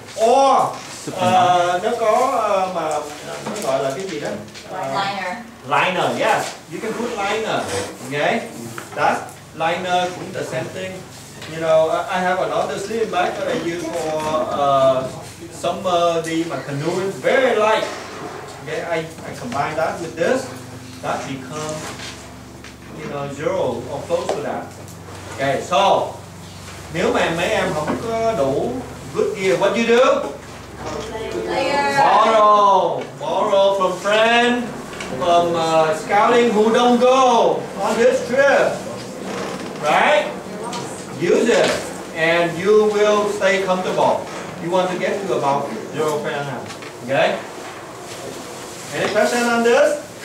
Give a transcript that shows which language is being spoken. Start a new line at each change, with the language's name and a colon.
Vietnamese: Or nó có mà nó gọi là cái gì đó?
English: Liner. Liner, yes. You can put liner. Okay? That liner
Vietnamese: cũng
English: the same thing. You know, I have another sleeping bag that I use for summer
Vietnamese: đi mà
English: canoeing, very light. Okay, I combine that with this. That becomes, 0 or close to that. Okay, so
Vietnamese: nếu mà mấy em không có đủ
English: good gear, what you do? Layer. Borrow from friend, from scouting who don't go on this trip, right? Use it, and you will stay comfortable. You want to get to about 0 Fahrenheit. Okay? Any question on this?